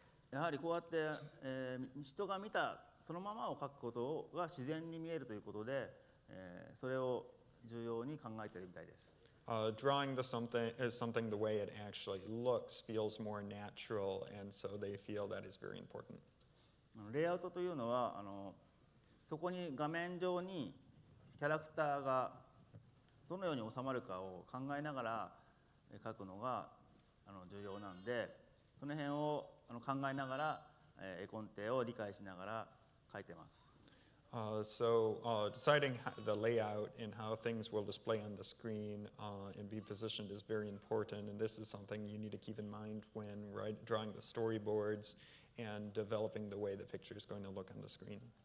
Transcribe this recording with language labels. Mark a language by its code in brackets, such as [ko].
[ja] やはりこうやって、人が見たそのままを描くことが自然に見えるということで、それを重要に考えているみたいです。 [en] Drawing something the way it actually looks feels more natural, and so they feel that is very important. [ja] レイアウトというのはそこに画面上にキャラクターがどのように収まるかを考えながら描くのが重要なんで、その辺を考えながら絵コンテを理解しながら描いてます。 [en] So deciding the layout and how things will display on the screen and be positioned is very important, and this is something you need to keep in mind when drawing the storyboards and developing the way the picture is going to look on the screen.